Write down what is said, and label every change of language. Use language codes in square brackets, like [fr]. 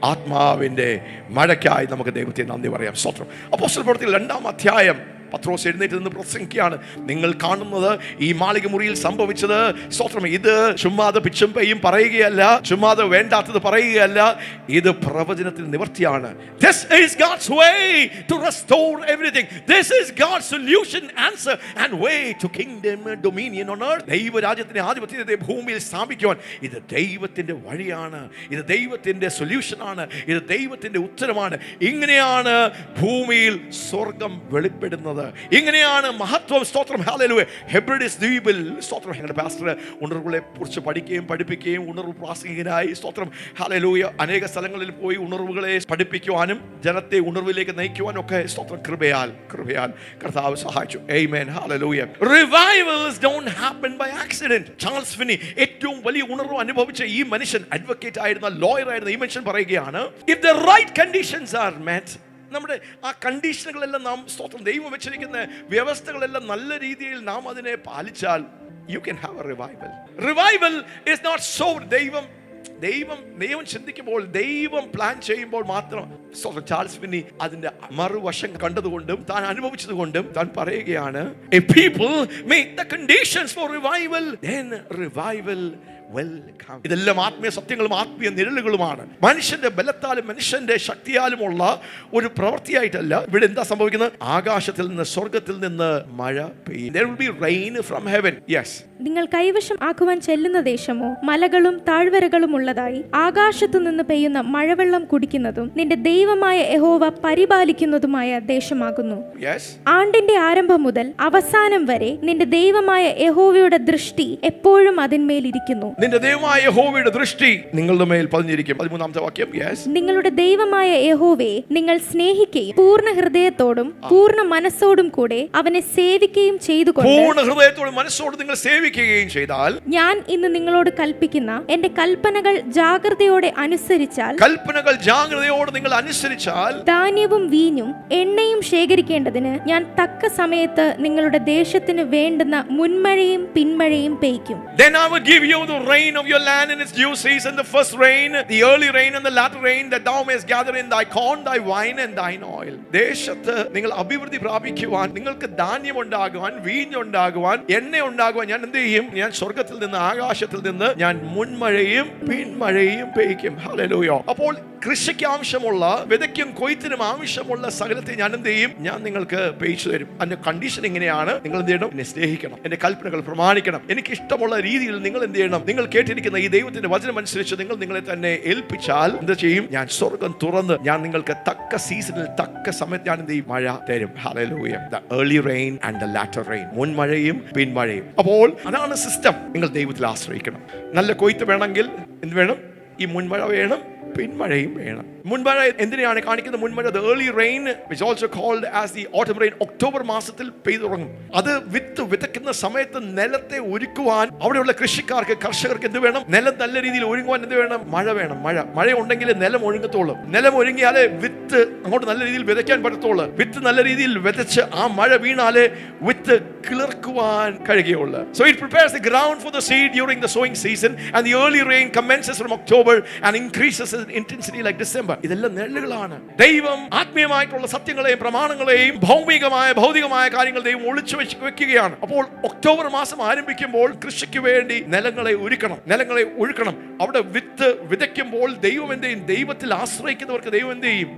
[ml] ആത്മാവിന്റെ മഴയ്ക്കായി നമുക്ക് ദൈവത്തെ നന്ദി പറയാം. സ്തോത്രം. അപ്പോസ്തലപ്രവൃത്തികൾ 2-ാം അധ്യായം പത്രോസ് എഴുന്നേറ്റ് നിന്ന് പ്രസംഗിക്കുകയാണ്. നിങ്ങൾ കാണുന്നത് ഈ മാളിക മുറിയിൽ സംഭവിച്ചത് സ്തോത്രം, ഇത് ചുമ്മാതെ പിച്ചും പെയ്യും പറയുകയല്ല, ചുമ്മാതെ വേണ്ടാത്തത് പറയുകയല്ല, ഇത് പ്രവചനത്തിൽ നിവർത്തിയാണ്. [en] This is God's way to restore everything. This is God's solution, answer and way to kingdom dominion on earth. [ml] ദൈവരാജ്യത്തിന്റെ ആധിപത്യത്തെ ഭൂമിയിൽ സ്ഥാപിക്കുവാൻ ഇത് ദൈവത്തിന്റെ വഴിയാണ്, ഇത് ദൈവത്തിന്റെ സൊല്യൂഷനാണ്, ഇത് ദൈവത്തിന്റെ ഉത്തരമാണ്. ഇങ്ങനെയാണ് ഭൂമിയിൽ സ്വർഗം വെളിപ്പെടുന്നത്. പറയുന്നത്. ഇങ്ങനെയാണ് മഹത്വം. സ്തോത്രം, ഹല്ലേലൂയ. ഹെബ്രിഡീസ് ദ്വീപിൽ സ്തോത്രം, ഞങ്ങളുടെ പാസ്റ്റർ ഉണർവുകളെ കുറിച്ച് പഠിക്കുകയും പഠിപ്പിക്കുകയും ഉണർവ് പ്രാസംഗികനായി സ്തോത്രം, ഹല്ലേലൂയ, അനേക സ്ഥലങ്ങളിൽ പോയി ഉണർവുകളെ പഠിപ്പിക്കുവാനും ജനത്തെ ഉണർവിലേക്ക് നയിക്കുവാനും ഒക്കെ സ്തോത്രം കൃപയാൽ കർത്താവ് സഹായിച്ചു. ആമേൻ, hallelujah. [en] Revivals don't happen by accident. [ml] Charles Finny ഏറ്റവും വലിയ ഉണർവ് അനുഭവിച്ച ഈ മനുഷ്യൻ, അഡ്വക്കേറ്റ് ആയിരുന്ന, ലോയർ ആയിരുന്ന ഈ മനുഷ്യൻ പറയുകയാണ്, [en] if the right conditions are met, [ml] നമ്മുടെ ആ കണ്ടീഷനുകളെല്ലാം നാം സ്തോത്രം ദൈവം വെച്ചിരിക്കുന്ന വ്യവസ്ഥകളെല്ലാം നല്ല രീതിയിൽ നാം അതിനെ പാലിച്ചാൽ [en] you can have a revival. Revival is not so [ml] ദൈവം ചിന്തിക്കുമ്പോൾ, ദൈവം പ്ലാൻ ചെയ്യുമ്പോൾ മാത്രം. ചാൾസ് ഫിന്നി അതിന്റെ മറുവശം കണ്ടതുകൊണ്ടും താൻ അനുഭവിച്ചതുകൊണ്ടും താൻ പറയുകയാണ്, [en] if people make the conditions for revival, then revival will come. [ml] ഇതെല്ലാം ആത്മീയ സത്യങ്ങളും ആത്മീയ നിഴലുകളുമാണ്. മനുഷ്യന്റെ ബലത്താലും മനുഷ്യന്റെ ശക്തിയാലുമുള്ള ഒരു പ്രവൃത്തിയായിട്ടല്ല. ഇവിടെ എന്താ സംഭവിക്കുന്നത്? ആകാശത്തിൽ നിന്ന്, സ്വർഗത്തിൽ നിന്ന് മഴ പെയ്യും. [en] There will be rain from heaven. Yes. [ml] നിങ്ങൾ കൈവശം ആക്കുവാൻ ചെല്ലുന്ന ദേശമോ മലകളും താഴ്വരകളും ഉള്ളതായി ആകാശത്തു നിന്ന് പെയ്യുന്ന മഴവെള്ളം കുടിക്കുന്നതും നിന്റെ ദൈവമായ യഹോവ പരിപാലിക്കുന്നതുമായ ദേശമാകുന്നു. [en] Yes. [ml] ആണ്ടിന്റെ ആരംഭം മുതൽ അവസാനം വരെ നിന്റെ ദൈവമായ യഹോവയുടെ ദൃഷ്ടി എപ്പോഴും അതിന്മേലിരിക്കുന്നു. നിന്റെ ദൈവമായ യഹോവയുടെ ദൃഷ്ടി നിങ്ങളുടെ മേൽ പതിഞ്ഞിരിക്കും. 13ാമത്തെ വാക്യം. Yes. നിങ്ങളുടെ ദൈവമായ യഹോവയെ നിങ്ങൾ സ്നേഹിക്കുകയും പൂർണ്ണ ഹൃദയത്തോടും പൂർണ്ണ മനസ്സോടും കൂടെ അവനെ സേവിക്കുകയും ചെയ്തുകൊണ്ട്, പൂർണ്ണ ഹൃദയത്തോടും മനസ്സോടും നിങ്ങൾ സേവിക്കുകയും ചെയ്താൽ, ഞാൻ ഇന്ന് നിങ്ങളോട് കൽപ്പിക്കുന്ന എന്റെ കൽപ്പനകൾ ജാഗ്രതയോടെ അനുസരിച്ചാൽ, നിങ്ങൾ അനുസരിച്ചാൽ, ധാന്യവും വീഞ്ഞും എണ്ണയും ശേഖരിക്കേണ്ടതിന് ഞാൻ തക്ക സമയത്ത് നിങ്ങളുടെ ദേശത്തിന് വേണ്ടുന്ന മുൻമഴയും പിന്മഴയും പെയ്ക്കും. [en] Then I will give you the rain of your land in its due season, the first rain, the early rain and the latter rain, that thou mayest gather in thy corn, thy wine and thine oil. [ml] ദേശത്ത് നിങ്ങൾ അഭിവൃദ്ധി പ്രാപിക്കുവാൻ, നിങ്ങൾക്ക് ധാന്യം ഉണ്ടാകുവാൻ, വീഞ്ഞുണ്ടാകുവാൻ, എണ്ണ ഉണ്ടാകുവാൻ ഞാൻ എന്ത് ചെയ്യും? ഞാൻ സ്വർഗത്തിൽ നിന്ന്, ആകാശത്തിൽ നിന്ന് ഞാൻ മുൻമഴയും പിൻമഴയും പെയ്ക്കും. ഹല്ലേലൂയ. അപ്പോൾ കൃഷിക്ക് ആവശ്യമുള്ള, വിതയ്ക്കും കൊയ്ത്തിനും ആവശ്യമുള്ള സകലത്തെ ഞാൻ എന്ത് ചെയ്യും? ഞാൻ നിങ്ങൾക്ക് പെയ്ച്ചു തരും. അതിന്റെ കണ്ടീഷൻ എങ്ങനെയാണ്? നിങ്ങൾ എന്ത് ചെയ്യണം? എന്നെ സ്നേഹിക്കണം, എന്റെ കൽപ്പനകൾ പ്രമാണിക്കണം, എനിക്ക് ഇഷ്ടമുള്ള രീതിയിൽ നിങ്ങൾ എന്ത് ചെയ്യണം? നിങ്ങൾ കേട്ടിരിക്കുന്ന ഈ ദൈവത്തിന്റെ വചനം അനുസരിച്ച് നിങ്ങൾ നിങ്ങളെ തന്നെ ഏൽപ്പിച്ചാൽ എന്ത് ചെയ്യും? ഞാൻ സ്വർഗം തുറന്ന് ഞാൻ നിങ്ങൾക്ക് തക്ക സീസണിൽ, തക്ക സമയത്ത് ഞാൻ എന്ത് ചെയ്യും? മഴ തരും. Hallelujah. [en] The early rain and the latter rain. [ml] മുൻമഴയും പിൻമഴയും. അപ്പോൾ അതാണ് സിസ്റ്റം. നിങ്ങൾ ദൈവത്തിൽ ആശ്രയിക്കണം. നല്ല കൊയ്ത്ത് വേണമെങ്കിൽ എന്ത് വേണം? ഈ മുൻമഴ വേണം, പിൻമഴയും വേണം. മുൻമഴ എന്തിനാണ് കാണിക്കുന്നത്? [en] മുൻമഴ, the early rain, which also called as the autumn rain, [ml] October മാസത്തിൽ പെയ്തു തുടങ്ങും. അത് വിതയ്ക്കുന്ന സമയത്ത് നിലത്തെ ഒരുക്കുവാൻ അവിടെയുള്ള കൃഷിക്കാർക്ക്, കർഷകർക്ക് എന്ത് വേണം? നിലം നല്ല രീതിയിൽ ഒഴുകുവാൻ എന്ത് വേണം? മഴ വേണം. മഴ ഉണ്ടെങ്കിൽ നിലം ഒഴുകത്തുള്ളൂ. നിലം ഒഴുകിയാലേ വിത്ത് അങ്ങോട്ട് നല്ല രീതിയിൽ വിതയ്ക്കാൻ പറ്റത്തുള്ളൂ. വിത്ത് നല്ല രീതിയിൽ വിതച്ച് ആ മഴ വീണാലേ വിത്ത് കിളിർക്കുവാൻ കഴിയുകയുള്ളൂ. [en] So it prepares the ground for the seed during the sowing season, and the early rain commences from October and increases in intensity like December. [ml] ഇതെല്ലാം നെല്ലുകളാണ്. ദൈവം ആത്മീയമായിട്ടുള്ള സത്യങ്ങളെയും പ്രമാണങ്ങളെയും ഭൗതികമായ കാര്യങ്ങൾ ദൈവം ഒളിച്ചു വെക്കുകയാണ്. അപ്പോൾ ഒക്ടോബർ മാസം ആരംഭിക്കുമ്പോൾ കൃഷിക്ക് വേണ്ടി നിലങ്ങളെ ഒഴുക്കണം. അവിടെ വിത്ത് വിതയ്ക്കുമ്പോൾ ദൈവം എന്ത് ചെയ്യും? ദൈവത്തിൽ ആശ്രയിക്കുന്നവർക്ക് ദൈവം എന്ത് ചെയ്യും?